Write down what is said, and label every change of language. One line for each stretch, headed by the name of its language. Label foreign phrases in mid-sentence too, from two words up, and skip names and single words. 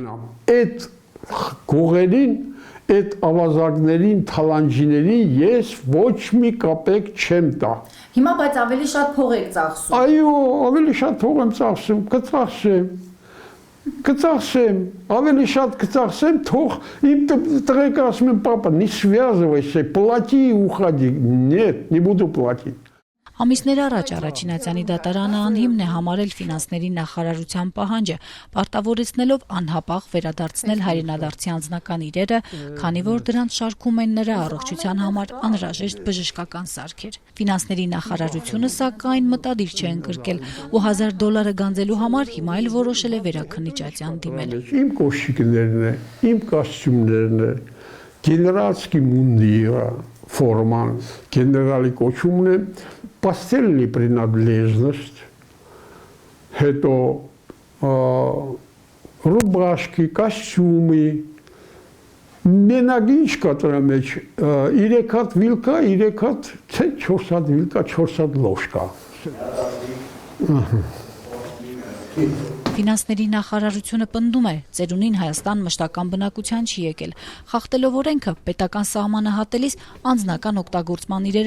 Armenian: Այդ գողերին այդ ավազակներին, թալանջիներին ես ոչ մի կապեկ չեմ տա։ Հիմա բայց ավելի շատ փող եք ծախսում։ Այո, ավելի շատ փող եմ ծախսում, կծախսեմ, ավելի շատ կծախսեմ, թող իմ տղեկ ասում են, պապа,
Russian: не связывайся, плати и уходи։ Нет, не буду платить։
Armenian: Ամիսներ առաջ Առաջինացյանի դատարանը անհիմն է համարել ֆինանսների նախարարության պահանջը, պարտավորեցնելով անհապաղ վերադարձնել հայրենադարձի անձնական իրերը, քանի որ դրանց շարքում են նրա առողջության համար անհրաժեշտ բժշկական սարքեր։ Ֆինանսների նախարարությունը սակայն մտադիր չէ ընկրկել ու $1000 գանձելու համար հիմա էլ որոշել է վերաքննիչության դիմել։ Իմ կոշիկներն է, իմ կոստյումներն է,
Russian: генеральский мундир,
Armenian: ֆորման, գեներալի կոչումն է,
Russian: постельная принадлежность, это рубашки, костюмы,
Armenian: մենագինչ կատարա մեջ 3 հատ վիլկա, 3 հատ, 4 հատ վիլկա, 4 հատ լոշկա։ Ֆինանսների նախարարությունը պնդում է, ծերունին Հայաստան մշտական բնակության չի եկել, խախտելով օրենքը պետական սահմանը հատելիս անձնական օգտագործման իրերը